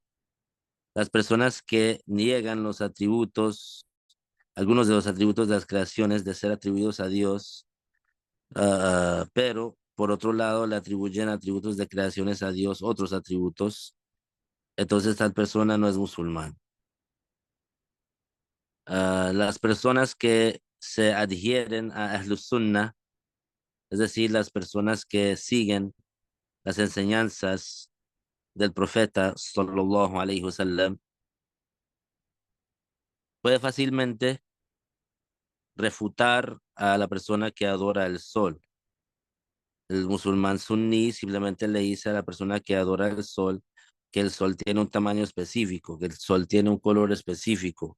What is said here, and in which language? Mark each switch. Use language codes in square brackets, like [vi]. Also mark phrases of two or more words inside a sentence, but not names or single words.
[es] Las personas que niegan los atributos, algunos de los atributos de las creaciones de ser atribuidos a Dios, pero por otro lado le atribuyen atributos de creaciones a Dios, otros atributos, entonces tal persona no es musulmán. Las personas que se adhieren a Ahlus Sunnah, es decir, las personas que siguen las enseñanzas del profeta [ar] صلى الله عليه وسلم, [es] puede fácilmente refutar a la persona que adora el sol. El musulmán suní simplemente le dice a la persona que adora el sol que el sol tiene un tamaño específico, que el sol tiene un color específico.